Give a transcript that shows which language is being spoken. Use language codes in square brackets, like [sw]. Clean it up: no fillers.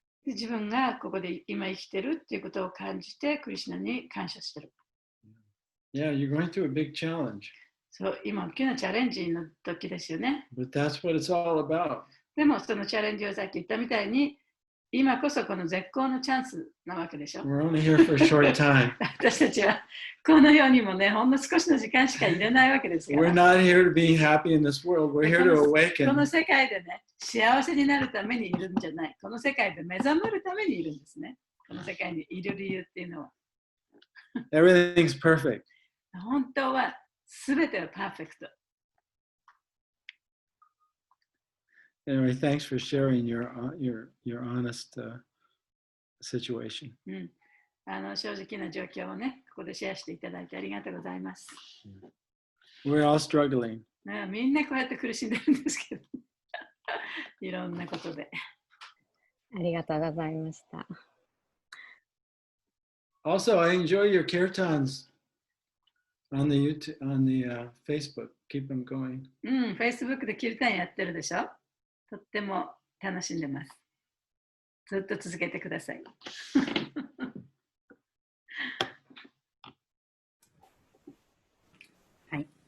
[ja] で自分がここで今生きてるっていうことを感じて、クリシュナに感謝してる。 [en] Yeah, you're going through a big challenge. [ja] そう、今大きなチャレンジの時ですよね。 [en] But that's what it's all about. [ja] でもそのチャレンジをさっき言ったみたいに、今こそこの絶好のチャンスなわけでしょ。 [en] We're only here for a short time. [ja] 私たちはこの世にもね、ほんの少しの時間しか入れないわけですか [en] We're [ja] ら。 [en] not here to be happy in this world. We're here to [ja] こ [en] awaken. [ja] の世界でね、幸せになるためにいるんじゃない。この世界で目覚めるためにいるんですね。この世界にいる理由っていうのは。 [en] Everything's perfect. [ja] 本当は全てはパーフェクト。 [en] Anyway, thanks for sharing your honest situation. [ja] 正直な状況をね、ここでシェアしていただいてありがとうございます。 [en] We're all struggling. [ja] みんなこうやって苦しんでるんですけど、いろんなことで。ありがとうございました。 [en] Also, I enjoy your kirtans on the YouTube, on the Facebook. Keep them going. [ja] Facebook でキルタンやってるでしょ。とっても楽しんでます。ずっと続けてください。はい。